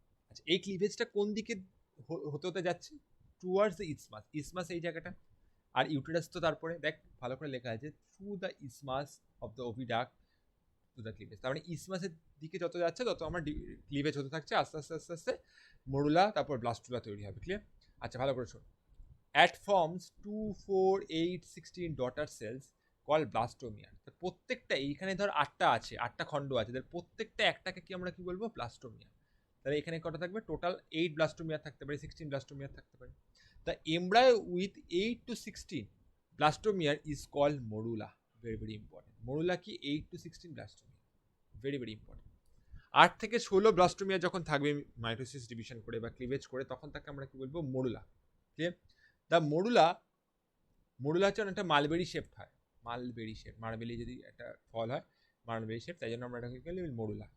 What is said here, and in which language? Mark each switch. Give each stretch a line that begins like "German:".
Bangla: আচ্ছা, এই ক্লিভেজটা কোন দিকে হতে হতে যাচ্ছে?
English: towards the isthmus,
Bangla: ইসমাস এই জায়গাটা, আর ইউটেরাস তো তারপরে দেখ ভালো করে লেখা আছে
English: Through the isthmus of the oviduct to the cleavage.
Bangla: তার মানে ইসমাসের দিকে যত যাচ্ছে তত আমার ক্লিভেজ হতে থাকছে, আস্তে আস্তে আস্তে আস্তে মরুলা তারপর ব্লাস্টুলা তৈরি হবে। ক্লিয়ার? আচ্ছা, ভালো করে শোন।
English: At forms 2, 4, 8, 16 daughter cells called blastomere.
Bangla: প্রত্যেকটা এইখানে ধর 8টা আছে, 8টা খণ্ড আছে, প্রত্যেকটা একটাকে কি আমরা কি বলবো? ব্লাস্টোমিয়ার। তাহলে এখানে কটা থাকবে? টোটাল 8 ব্লাস্টোমিয়ার থাকতে পারে, 16 ব্লাস্টোমিয়ার থাকতে পারে।
English: The embryo with 8 to 16 blastomere is called morula. Very very important. Morula কি? 8 to 16 blastomere. Very very important.
Bangla: 8 থেকে 16 ব্লাস্টোমিয়ার যখন থাকবে মাইটোসিস ডিভিশন করে বা ক্লিভেজ করে, তখন তাকে আমরা কি বলবো? Morula. Clear? The morula, morula হচ্ছে অনেকটা মালবেরি শেপড হয়, মালবেরি শেপ, মালবেরি যদি একটা ফল হয় মালবেরি শেপ, তাই জন্য আমরা এটাকে বলি মরুলা।